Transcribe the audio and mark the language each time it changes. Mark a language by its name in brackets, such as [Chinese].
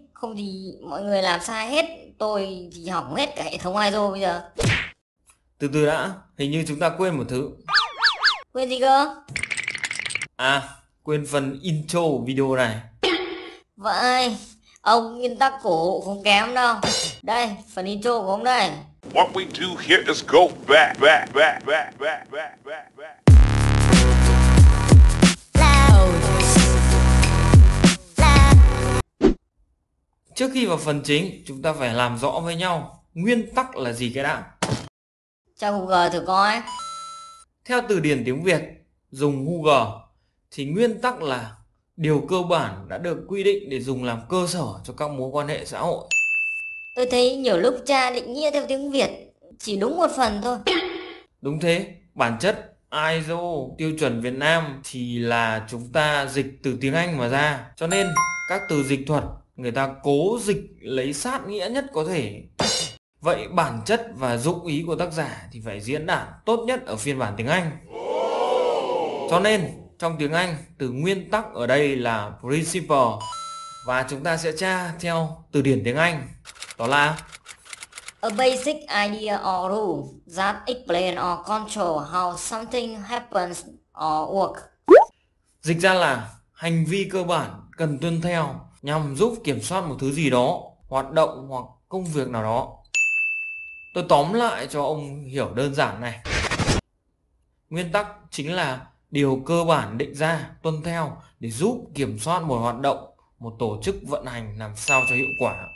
[Vietnamese] Không thì mọi người làm sai hết. Tôi thì hỏng hết cả hệ thống ISO bây giờ. Từ từ đã, hình như chúng ta quên một thứ. Quên gì cơ? À, quên phần intro của video này. Vậy, ông nguyên tắc cổ không kém đâu. Đây, phần intro của ông đây. [English] What we do here is go back, back, back, back, back, back, back, back. [Vietnamese] Trước khi vào phần chính, chúng ta phải làm rõ với nhau nguyên tắc là gì cái đã. Cho Google thử coi. Theo từ điển tiếng Việt dùng Google thì nguyên tắc là điều cơ bản đã được quy định để dùng làm cơ sở cho các mối quan hệ xã hội. Tôi thấy nhiều lúc cha định nghĩa theo tiếng Việt chỉ đúng một phần thôi. Đúng thế, bản chất ISO tiêu chuẩn Việt Nam thì là chúng ta dịch từ tiếng Anh mà ra. Cho nên các từ dịch thuật người ta cố dịch lấy sát nghĩa nhất có thể. Vậy bản chất và dụng ý của tác giả thì phải diễn đạt tốt nhất ở phiên bản tiếng Anh. Cho nên trong tiếng Anh từ nguyên tắc ở đây là principle và chúng ta sẽ tra theo từ điển tiếng Anh. Đó là [English] A basic idea or rule that explain or control how something happens or work. [Vietnamese] dịch ra là hành vi cơ bản cần tuân theo nhằm giúp kiểm soát một thứ gì đó, hoạt động hoặc công việc nào đó. Tôi tóm lại cho ông hiểu đơn giản này. Nguyên tắc chính là điều cơ bản định ra, tuân theo để giúp kiểm soát một hoạt động, một tổ chức vận hành làm sao cho hiệu quả.